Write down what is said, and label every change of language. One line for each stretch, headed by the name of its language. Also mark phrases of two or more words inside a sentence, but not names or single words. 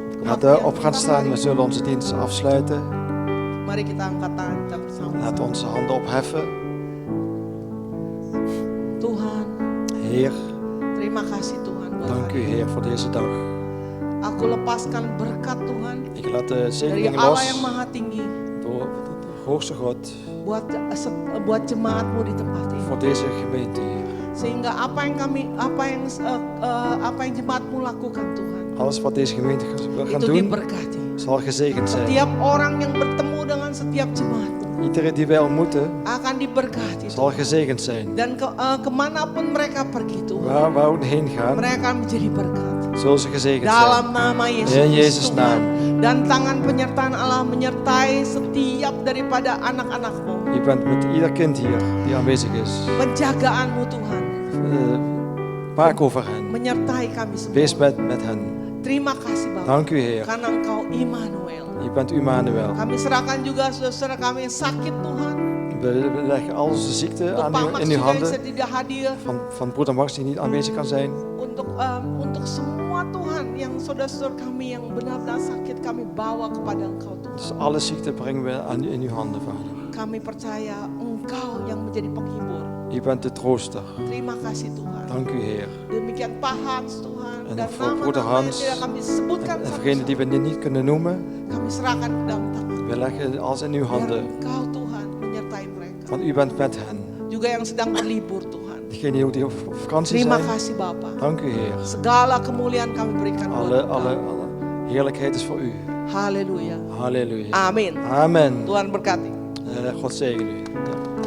Dutch: Laten we op gaan staan, we zullen onze dienst afsluiten.
Indonesian: Mari kita angkat tangan kita bersama.
Dutch: Laten we onze handen opheffen.
Indonesian: Tuhan,
Dutch: Heer,
Indonesian: terima kasih Tuhan.
Dutch: dank u Heer voor deze dag.
Indonesian: Aku lepaskan berkat Tuhan
Dutch: Ik laat de
Indonesian: dari
Dutch: zegeningen
Indonesian: Allah
Dutch: los
Indonesian: yang maha tinggi
Dutch: door de hoogste God
Indonesian: buat jemaatmu di tempat ini.
Dutch: voor deze gemeente, Heer.
Indonesian: Sehingga apa yang jemaatmu lakukan Tuhan,
Dutch: Alles wat deze gemeente gaan
Indonesian: itu
Dutch: doen,
Indonesian: diberkati.
Dutch: zal gezegend zijn.
Indonesian: Setiap orang yang bertemu dengan setiap jemaatmu
Dutch: Iedereen die wij ontmoeten,
Indonesian: akan diberkati.
Dutch: zal gezegend zijn.
Indonesian: Dan kemanapun mereka pergi Tuhan,
Dutch: Waar we ook heen gaan,
Indonesian: mereka akan menjadi berkat.
Dutch: Zullen ze gezegend zijn.
Indonesian: Dalam nama Yesus
Dutch: In
Indonesian: Kristus,
Dutch: Jezus'
Indonesian: Tuhan.
Dutch: naam.
Indonesian: Dan tangan penyertaan Allah menyertai setiap daripada anak-anakmu.
Dutch: Je bent met ieder kind hier die aanwezig is.
Indonesian: Penjagaanmu Tuhan
Dutch: Waak over hen.
Indonesian: menyertai kami semua.
Dutch: Wees met hen.
Indonesian: Terima kasih Bapak.
Dutch: Dank u Heer.
Indonesian: Karena Engkau Immanuel.
Dutch: Je bent Immanuel.
Indonesian: Kami serahkan juga saudara kami yang sakit Tuhan.
Dutch: We leggen al onze ziekte
Indonesian: Untuk Pak Max
Dutch: in uw
Indonesian: juga yang
Dutch: handen.
Indonesian: tidak hadir.
Dutch: Van broeder Max die niet aanwezig kan zijn.
Indonesian: Untuk semua Tuhan yang saudara-saudara kami yang benar-benar sakit kami bawa kepada Engkau Tuhan.
Dutch: Dus alle ziekte brengen we in uw handen, Vader.
Indonesian: Kami percaya Engkau yang menjadi penghibur.
Dutch: U bent de trooster.
Indonesian: Terima kasih Tuhan.
Dutch: Dank u Heer.
Indonesian: Demikian Pak Hans Tuhan
Dutch: En
Indonesian: dan
Dutch: voor broeder
Indonesian: nama-nama yang
Dutch: Hans
Indonesian: tidak kami sebutkan
Dutch: en degene die we niet kunnen noemen,
Indonesian: kami serahkan ke dalam tangan.
Dutch: we leggen alles in uw
Indonesian: Biar
Dutch: handen.
Indonesian: Engkau Tuhan menyertai mereka.
Dutch: Want u bent met hen.
Indonesian: Juga yang sedang berlibur Tuhan.
Dutch: Degene die op vakantie
Indonesian: Terima
Dutch: zijn,
Indonesian: kasih Bapa.
Dutch: dank u Heer.
Indonesian: Segala kemuliaan kami berikan buat
Dutch: Alle
Indonesian: Engkau.
Dutch: heerlijkheid is voor u.
Indonesian: Haleluya.
Dutch: Halleluja.
Indonesian: Amin.
Dutch: Amen.
Indonesian: Tuhan berkati.
Dutch: God zegen u. Ja.